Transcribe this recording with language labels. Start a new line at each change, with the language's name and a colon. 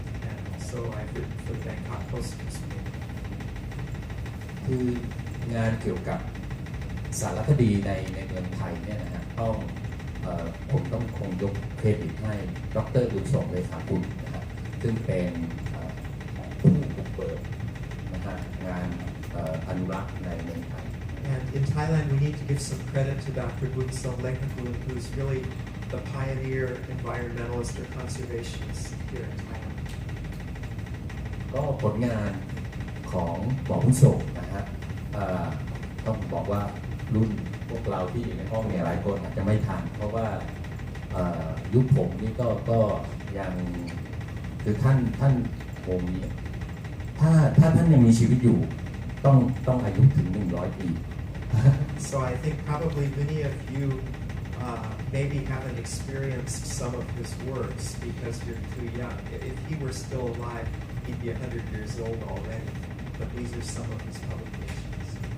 English: and also I've written for the Bangkok Post newspaper.
Thai: คืองานเกี่ยวกับสารคดีในเมืองไทยเนี่ยนะฮะผมต้องคงยกเครดิตให้ดร. บุญส่งเลขากุลนะครับซึ่งเป็นผู้บุกเบิกนะฮะงานอนุรักษ์ในเมืองไทย
English: And in Thailand, we need to give some credit to Dr. Bunsong Lekakul, who's really the pioneer environmentalist or conservationist here in Thailand.
Thai: ก็ผลงานของหมอบุญส่งนะฮะต้องบอกว่ารุ่นพวกเราที่อยู่ในห้องเนี่ยหลายคนอาจจะไม่ทันเพราะว่ายุคผมนี่ก็ยังคือท่านผมนี้ถ้าท่านยังมีชีวิตอยู่ต้องอายุถึง100 ปี
English: So I think probably many of you maybe haven't experienced some of his works because you're too young. If he were still alive, he'd be 100 years old already. But these are some of his publications.